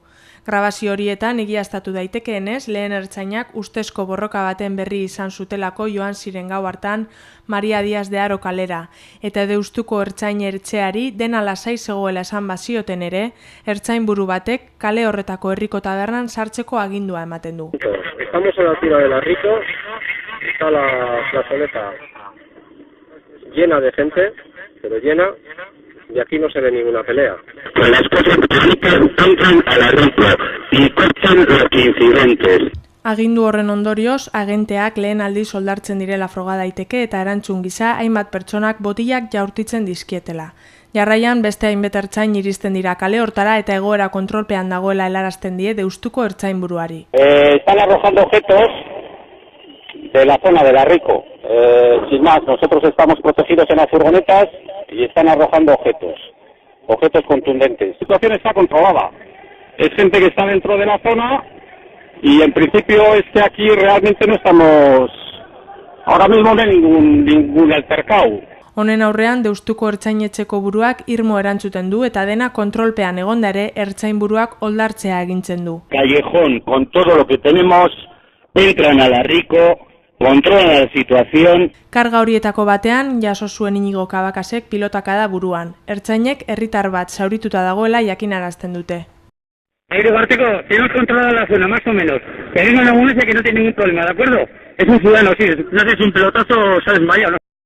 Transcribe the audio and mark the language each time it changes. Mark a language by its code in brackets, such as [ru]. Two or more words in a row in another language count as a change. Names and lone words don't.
[eu] Grabazio horietan egiaztatu daitekeenez, lehen ertzainak ustezko borroka baten berri izan zutelako joan ziren gau hartan Maria Diaz de Haro kalera, eta Deustuko ertzain etxeari dena lasai zegoela esan bazioten ere, ertzainburu batek kale horretako herriko tabernan sartzeko agindua ematen du. [es] Estamos en la altura de la Rico, está la plazoleta llena de gente, pero llena, y aquí no se ve ninguna pelea. Las cosas entran a la Rico y cortan los incidentes. [eu] Agindu horren ondorioz, agenteak lehen aldiz oldartzen direla froga daiteke eta erantzun gisa hainbat pertsonak botilak jaurtitzen dizkietela. Jarraian beste hainbat ertzain iristen dira kale hortara eta egoera kontrolpean dagoela helarazten die Deustuko ertzainburuari. [es] Están arrojando objetos de la zona de la Rico. Sin más, nosotros estamos protegidos en las furgonetas y están arrojando objetos contundentes. La situación está controlada. Es gente que está dentro de la zona y en principio aquí realmente no estamos, ahora mismo no hay ningún altercado. [eu] Honen aurrean Deustuko ertzainetxeko buruak irmo erantzuten du eta dena kontrolpean egonda ere ertzainburuak oldartzea agintzen du. [es] Callejón, con todo lo que tenemos, entran a la Rico, controlan la situación. [eu] Karga horietako batean jaso zuen Inigo Cabacasek pilotakada buruan. Ertzainek herritar bat zaurituta dagoela jakinarazten dute. Aire Barteco, [es] tenemos controlada la zona, más o menos. Que venga una ambulancia que no tiene ningún problema, ¿de acuerdo? Es un ciudadano, sí. No sé si un pelotazo se ha desmayado, ¿no?